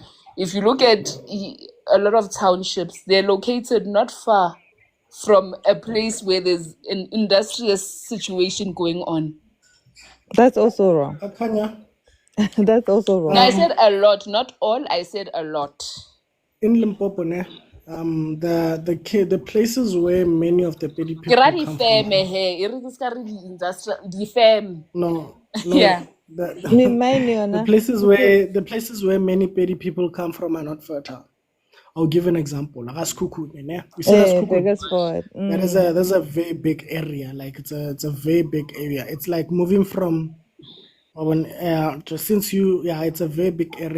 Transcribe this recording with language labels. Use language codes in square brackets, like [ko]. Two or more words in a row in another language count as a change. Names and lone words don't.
[en] If you look at a lot of townships, they're located not far from a place where there's an industrious situation going on. That's also wrong. Akanya, That's also wrong. Now, I said a lot, not all, I said a lot. in Limpopo, ne, the places where many of the Pedi Ke people ra come from. [nso] difeme he, e re ke ska re di-industrial, difeme. [en] No, Yeah. the places where many Pedi people come from are not fertile. I'll give an example. Raskuku, ne? You see Raskuku? Begersford. Yeah, there's a very big area. Like it's a very big area. It's like moving from it's a very big area.